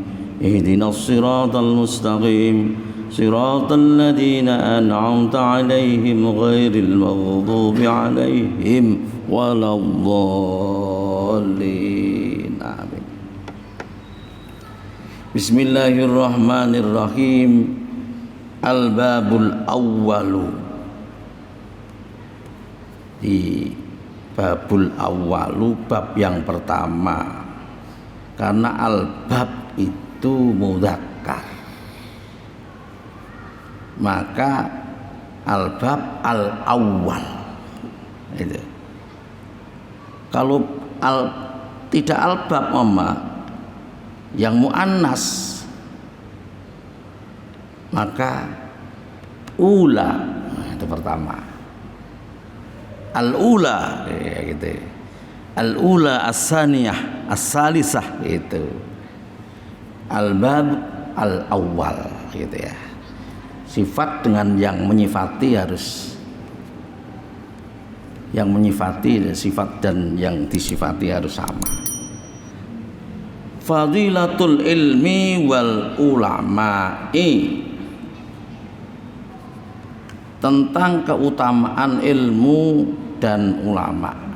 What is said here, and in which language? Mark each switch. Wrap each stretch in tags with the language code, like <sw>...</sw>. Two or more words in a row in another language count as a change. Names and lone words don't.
<ar>اهدنا الصراط المستقيم صراط الذين أنعمت عليهم غير المغضوب عليهم ولا الضالين آمين. بسم الله الرحمن الرحيم. الباب الأول.</ar> <id>Di</id> <ar>الباب الأول,</ar> <id>bab yang pertama, karena al-bab itu mudzakkar, maka</id> <ar>الباب الأول</ar> <id>itu. Kalau tidak al-bab yang muannas, maka ula, itu pertama. Al-ula ya gitu.</id> <ar>الأولى، الثانية، الثالثة itu. الباب الأول</ar> <id>gitu ya. Sifat dengan yang menyifati harus, yang menyifati sifat dan yang disifati harus sama.</id> <ar>فضيلة العلم والعلماء,</ar> <id>tentang keutamaan ilmu dan ulama.</id>